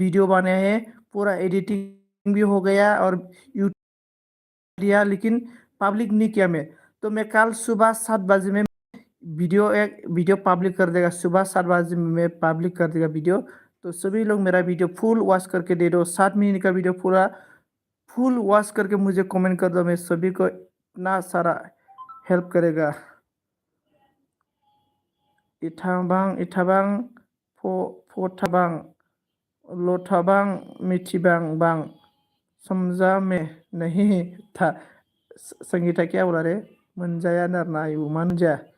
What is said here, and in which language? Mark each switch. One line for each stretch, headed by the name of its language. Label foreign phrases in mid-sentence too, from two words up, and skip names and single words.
Hindi: वीडियो बनाया है पूरा एडिटिंग भी हो गया और यूट्यूब दिया लेकिन पब्लिक नहीं किया तो मैं कल सुबह 7 बजे में वीडियो पब्लिक कर देगा सुबह 7 बजे में पब्लिक कर देगा वीडियो तो सभी लोग मेरा वीडियो फुल वॉच करके दे दो 7 मिनट का वीडियो पूरा फुल वॉच करके मुझे कमेंट कर दो मैं सभी को इतना सारा हेल्प करेगा इथाबां फोथाबां लोथाबां मिथिबां समझा में नहीं था संगीता क्या बोला रे मनजाया नरना मान जा